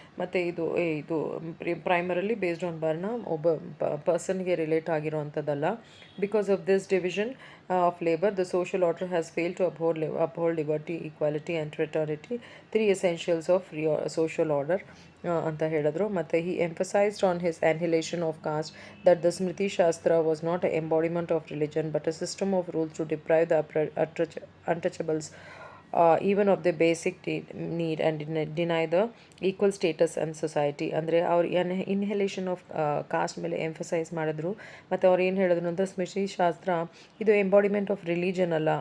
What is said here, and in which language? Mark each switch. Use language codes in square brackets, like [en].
[kn] ಮತ್ತು ಇದು ಪ್ರೈಮರಲ್ಲಿ based on ವರ್ಣ ಒಬ್ಬ ಪರ್ಸನ್ಗೆ relate ಆಗಿರೋವಂಥದ್ದಲ್ಲ. [en] because of this division of labour the social order has fail to uphold liberty, equality and fraternity, 3 essentials of social order [kn] ಅಂತ ಹೇಳಿದ್ರು. [en] ಮತ್ತು he emphasized on his annihilation of caste that the Smriti Shastra was not an embodiment of religion but a system of rules to deprive the untouchables even of the basic need and deny the equal status and society. [kn] ಅಂದರೆ ಅವ್ರು ಇನ್ಹೆಲೇಷನ್ of cost ಮೇಲೆ emphasise ಮಾಡಿದ್ರು. ಮತ್ತು ಅವ್ರು ಏನು ಹೇಳಿದ್ರು ಅಂದರೆ ಸ್ಮೃತಿ ಶಾಸ್ತ್ರ ಇದು ಎಂಬಾಡಿಮೆಂಟ್ ಆಫ್ ರಿಲಿಜನ್ ಅಲ್ಲ.